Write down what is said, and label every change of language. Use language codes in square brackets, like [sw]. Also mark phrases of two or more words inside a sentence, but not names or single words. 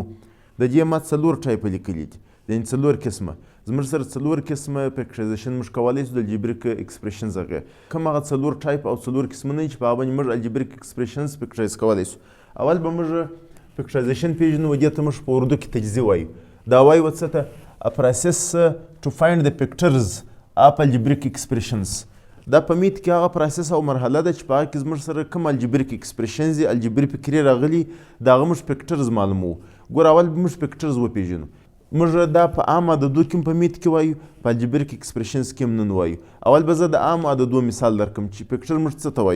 [ps] د دې ما 4 ټایپه لیکلي دي، یعنې 4 قسمه. زموږ سره 4 قسمه فیکټرایزیشن موږ کولی شو د [en] algebraic expressions [ps] هغه کوم هغه 4 ټایپ او 4 قسمونه چې په هغه باندې موږ الجبریک ایکسپریشنز فیکټرایز کولی شو. اول به موږ فیکټرایزیشن پیژنو، دې ته موږ په اردو کې تجزیه وایو. دا وایو څه ته؟ [en] a process to find the factors of algebraic expressions. [ps] دا په میت کې هغه پروسس او مرحله ده چې په هغه کې زموږ سره کوم [en] algebraic expressions [ps] دي، الجبري فکرې راغلي، د هغه موږ فیکټرز معلوموو. ګوره اول به موږ فیکټرز وپېژنو. موږ دا په عام عددو کې په میت کې وایو، په [en] algebraic expressions [ps] کې هم نن وایو. اول به زه د عام عددو مثال درکړم چې فیکټر موږ څه ته وایو.